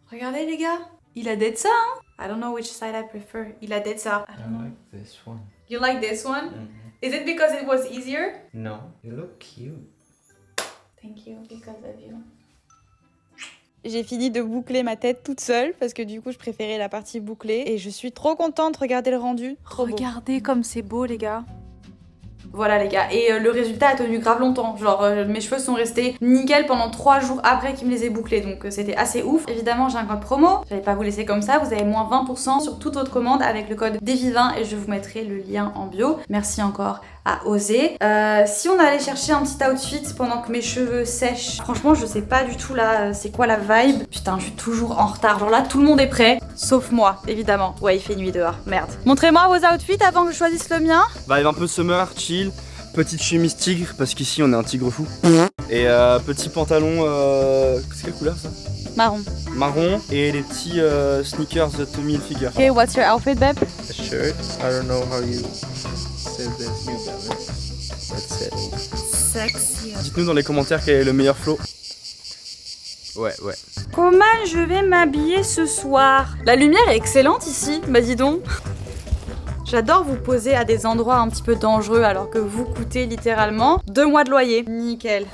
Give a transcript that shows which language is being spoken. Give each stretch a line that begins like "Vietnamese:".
French: Regardez les gars, il a d'être ça, hein?
English: I don't know which side I prefer.
French: Il a d'être ça. I
English: I don't know. like this one. You like this one? Mm-hmm. Is it because it was easier? No, you look cute. Thank you, because of you.
French: J'ai fini de boucler ma tête toute seule parce que du coup je préférais la partie bouclée et je suis trop contente. Regardez le rendu. Regardez comme c'est beau les gars. Voilà les gars, et le résultat a tenu grave longtemps, genre mes cheveux sont restés nickel pendant 3 jours après qu'il me les ait bouclés, donc c'était assez ouf. Évidemment j'ai un code promo, j'allais pas vous laisser comme ça, vous avez moins 20% sur toute votre commande avec le code DEVI20 et je vous mettrai le lien en bio. Merci encore à Oser. Si on allait chercher un petit outfit pendant que mes cheveux sèchent, franchement je sais pas du tout là c'est quoi la vibe. Putain je suis toujours en retard, genre là tout le monde est prêt, sauf moi évidemment. Ouais il fait nuit dehors, merde. Montrez-moi vos outfits avant que je choisisse le mien. Vibe un peu summer, chill, petite chemise tigre parce qu'ici on est un tigre fou. Et petit pantalon, c'est quelle couleur ça? Marron. Marron et les petits sneakers de Tommy Hilfiger.
English: Okay, what's your outfit babe? A shirt. I don't know how you say this. New Balance. That's it. Sexy.
French: Dites-nous dans les commentaires quel est le meilleur flow. Ouais. Comment je vais m'habiller ce soir? La lumière est excellente ici, bah dis donc. J'adore vous poser à des endroits un petit peu dangereux alors que vous coûtez littéralement 2 mois de loyer. Nickel.